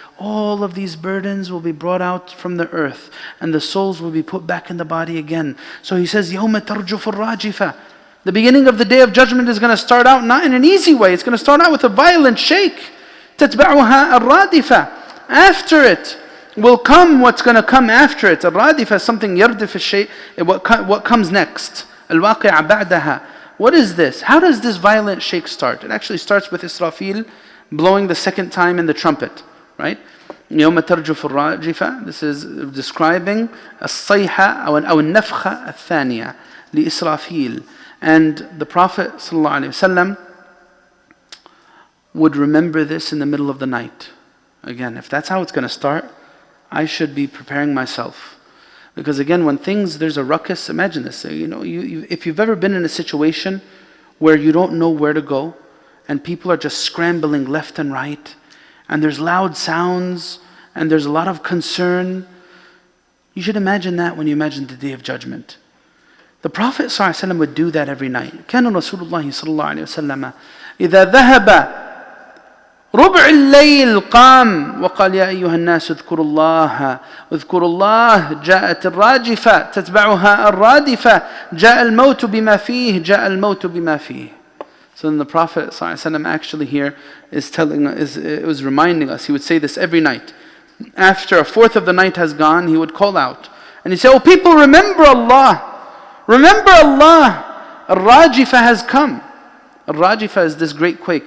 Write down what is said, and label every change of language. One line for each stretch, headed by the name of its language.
English: All of these burdens will be brought out from the earth, and the souls will be put back in the body again. So he says,
Arabic: يَوْمَ تَرْجُفُ الرَّاجِفَةِ.
English: The beginning of the Day of Judgment is going to start out not in an easy way. It's going to start out with a violent shake.
Arabic: تَتْبَعُهَا الرَّادِفَةِ.
English: After it will come what's going to come after it.
Arabic: الرَّادِفَةِ
English: is something
Arabic: يَرْدِفُ الشَّيء.
English: What comes next?
Arabic: الْوَاقِعَ بَعْدَهَا.
English: What is this? How does this violent shake start? It actually starts with Israfil blowing the second time in the trumpet. Right?
Arabic: يَوْمَ تَرْجُفُ الرَّاجِفَةِ.
English: This is describing
Arabic: الصَّيْحَةِ أو النَّفْخَةِ الثَّانِيَةِ لإسرافيل.
English: And the Prophet ﷺ would remember this in the middle of the night. Again, if that's how it's going to start, I should be preparing myself. Because again, when there's a ruckus, imagine this. If you've ever been in a situation where you don't know where to go, and people are just scrambling left and right, and there's loud sounds, and there's a lot of concern, you should imagine that when you imagine the Day of Judgment. The Prophet ﷺ would do that every night.
Arabic: كان رسول الله صلى الله عليه وسلم إذا ذهب ربع الليل قام وقال يا أيها الناس اذكروا الله جاءت الراجفة تتبعها الرادفة جاء الموت بما فيه.
English: So then the Prophet ﷺ actually here was reminding us. He would say this every night. After a fourth of the night has gone, he would call out and he'd say, "Oh people, remember Allah. Remember Allah. Al-Rajifa has come." Al-Rajifa is this great quake.